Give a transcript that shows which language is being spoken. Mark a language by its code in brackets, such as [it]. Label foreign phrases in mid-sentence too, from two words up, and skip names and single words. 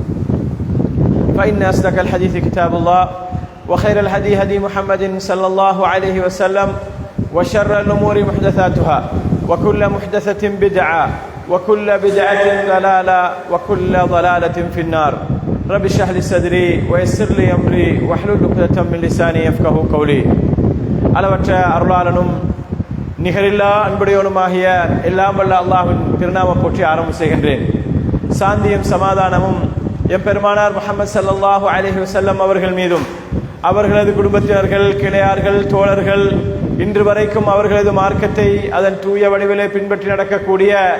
[ar] فإن أصدق الحديث كتاب الله وخير الهدي هدي محمد صلى الله عليه وسلم وشر الأمور محدثاتها وكل محدثة بدعة وكل بدعة ضلالة وكل ضلالة في النار رب اشرح لي صدري ويسر لي أمري واحلل عقدة من لساني يفقهوا قولي [ta] அளவற்ற அருளாளனும் நிகரில்லா அன்புடையவனுமாகிய எல்லாம் வல்ல அல்லாஹ்வின் திருநாமம் போற்றி ஆரம்பம் செய்கின்றேன். சாந்தியும் சமாதானமும் எம்பெருமானார் முஹம்மது [ar] صلى الله عليه وسلم [ta] அவர்கள் மீதும் அவர்களது குடும்பத்தினர்கள், கிளையார்கள், தோழர்கள், இன்று வரைக்கும் அவர்களது மார்க்கத்தை அதன் தூய வடிவிலே பின்பற்றி நடக்கக்கூடிய